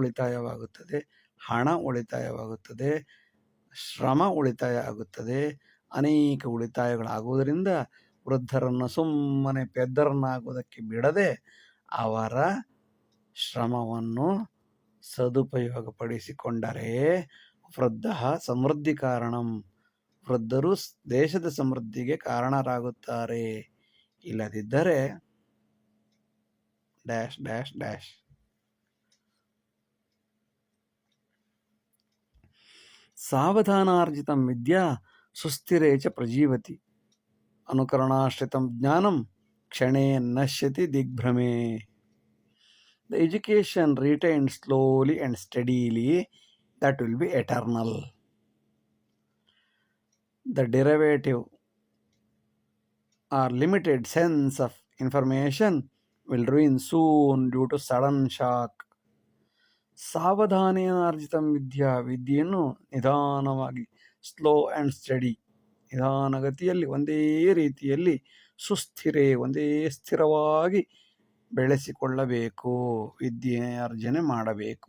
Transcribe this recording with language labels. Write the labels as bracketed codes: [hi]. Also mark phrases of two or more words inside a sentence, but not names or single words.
[kn] ಉಳಿತಾಯವಾಗುತ್ತದೆ, ಹಣ ಉಳಿತಾಯವಾಗುತ್ತದೆ, ಶ್ರಮ ಉಳಿತಾಯ ಆಗುತ್ತದೆ, ಅನೇಕ ಉಳಿತಾಯಗಳಾಗುವುದರಿಂದ ವೃದ್ಧರನ್ನು ಸುಮ್ಮನೆ ಪೆದ್ದರನ್ನಾಗುವುದಕ್ಕೆ ಬಿಡದೆ ಅವರ ಶ್ರಮವನ್ನು ಸದುಪಯೋಗಪಡಿಸಿಕೊಂಡರೆ [sa] ವೃದ್ಧ ಸಮೃದ್ಧಿ ಕಾರಣಂ, [kn] ವೃದ್ಧರು ದೇಶದ ಸಮೃದ್ಧಿಗೆ ಕಾರಣರಾಗುತ್ತಾರೆ. ಇಲ್ಲದಿದ್ದರೆ ಡ್ಯಾಶ್ ಡ್ಯಾಶ್ ಡ್ಯಾಶ್. [sa] ಸಾವಧಾನಾರ್ಜಿತಂ ವಿದ್ಯಾ ಸುಸ್ಥಿರೇ ಚ ಪ್ರಜೀವತಿ, ಅನುಕರಣಾಶ್ರಿತಂ ಜ್ಞಾನಂ ಕ್ಷಣೇ ನಶ್ಯತಿ ದಿಗ್ಭ್ರಮೆ. [en] The education retained slowly and steadily, that will be eternal. The derivative or limited sense of information will ruin soon due to sudden shock. [sa] ಸಾವಧಾನೇನಾರ್ಜಿತಂ ವಿದ್ಯಾ, [kn] ವಿದ್ಯೆಯನ್ನು ನಿಧಾನವಾಗಿ, [en] slow and steady, [kn] ನಿಧಾನಗತಿಯಲ್ಲಿ ಒಂದೇ ರೀತಿಯಲ್ಲಿ, ಸುಸ್ಥಿರೇ ಒಂದೇ ಸ್ಥಿರವಾಗಿ ಬೆಳೆಸಿಕೊಳ್ಳಬೇಕು, ವಿದ್ಯೆ ಅರ್ಜನೆ ಮಾಡಬೇಕು.